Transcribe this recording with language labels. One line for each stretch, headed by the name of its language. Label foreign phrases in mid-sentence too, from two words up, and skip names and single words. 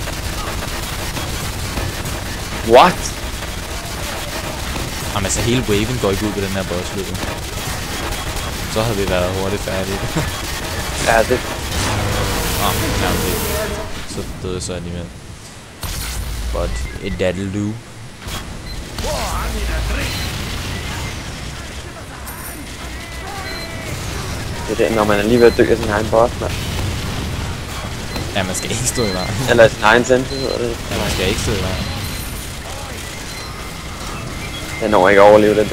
English: What?
Danish: Jamen altså hele waven går ikke ud ved den her boss løbet. Så havde vi været hurtigt færdige. Ja, det... Ja, okay. Så døde jeg så alligevel.
English: But that'll do.
Danish: Det er det, når man er lige ved at dø af sin egen boss, mand. Ja, man skal ikke stå i vejen. Eller sin egen sensor, hedder det. Ja, man skal ikke stå i vejen. Den når ikke at overleve den der.